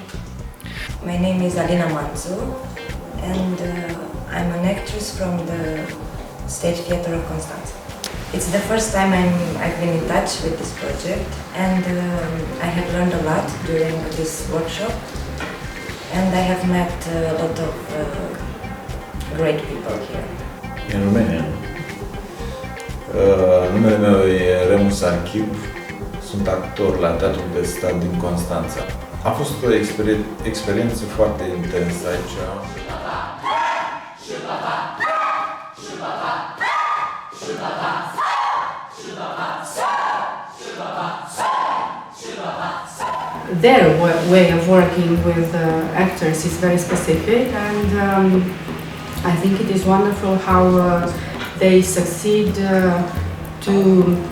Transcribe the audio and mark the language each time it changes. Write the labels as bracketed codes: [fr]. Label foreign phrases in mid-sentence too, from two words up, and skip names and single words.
[en] My name is Alina Manzu and I'm an actress from the State Theatre of Constanța. It's the first time I've been in touch with this project and I have learned a lot during this workshop and I have met a lot of great people here. In România. [ro] Numele meu e Remus Archip, sunt actor la Teatrul de Stat din Constanța. A fost o experiență foarte intensă aici. [en] Their way of working with actors is very specific, and I think it is wonderful how they succeed to